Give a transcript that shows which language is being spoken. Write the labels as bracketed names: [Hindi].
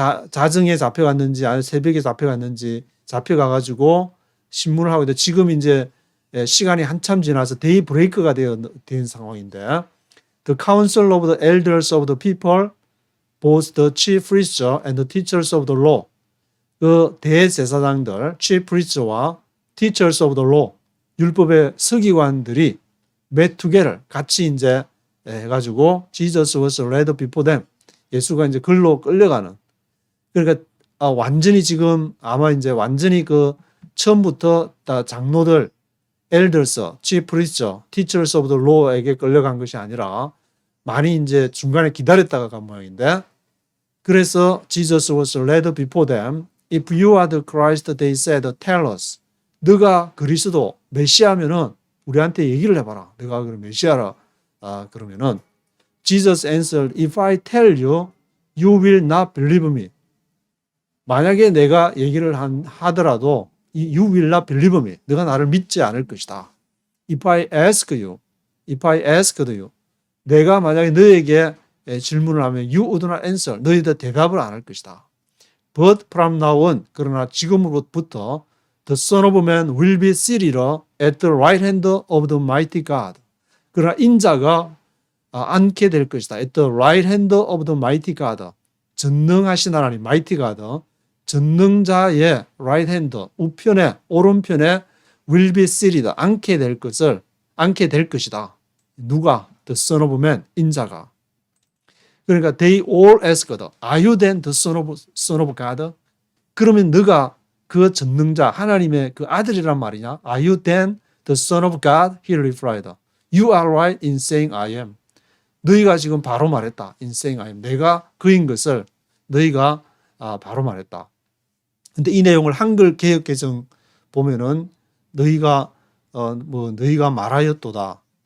[Korean] 자정에 잡혀갔는지 아니면 새벽에 잡혀갔는지 잡혀가가지고 신문을 하고 있는데 지금 이제 시간이 한참 지나서 데이브레이크가 된 상황인데 [English] The council of the elders of the people, both the chief priests and the teachers of the law. [Korean] 그 대제사장들, [English] chief priests와 teachers of the law, [Korean] 율법의 서기관들이 [English] met together, [Korean] 같이 이제 해가지고 [English] Jesus was led before them. [Korean] 예수가 이제 글로 끌려가는. 그러니까 완전히 지금 아마 이제 완전히 그 처음부터 다 장로들, elders, chief priests, teachers of the law에게 끌려간 것이 아니라 많이 이제 중간에 기다렸다가 간 모양인데 그래서 [English] Jesus was led before them. If you are the Christ, they said, tell us. [Korean] 너가 그리스도 메시아면은 우리한테 얘기를 해봐라. 너가 그럼 메시아라. [English] 그러면은 Jesus answered, if I tell you, you will not believe me. [Korean] 만약에 내가 얘기를 하더라도 [English] you will not believe me. [Korean] 너가 나를 믿지 않을 것이다. [English] If I asked you, [Korean] 내가 만약에 너에게 질문을 하면 [English] you would not answer. [Korean] 너희들 대답을 안 할 것이다. [English] But from now on, [Korean] 그러나 지금부터 [English] the Son of Man will be seated at the right hand of the mighty God. [Korean] 그러나 인자가 앉게 될 것이다. [English] At the right hand of the mighty God. [Korean] 전능하신 하나님, [English] mighty God. [Korean] 전능자의 right hand 우편에 오른편에 [English] will be seated [Korean] 앉게 될 것이다. 누가? [English] The son of man [Korean] 인자가. 그러니까 [English] they all asked, are you then the son of God? [Korean] 그러면 너가 그 전능자 하나님의 그 아들이란 말이냐? [English] Are you then the son of God? He replied, you are right in saying I am. [Korean] 너희가 지금 바로 말했다. [English] In saying I am. [Korean] 내가 그인 것을 너희가 바로 말했다. 근데 이 내용을 한글 개역 개정 보면은 너희가 말하였도다.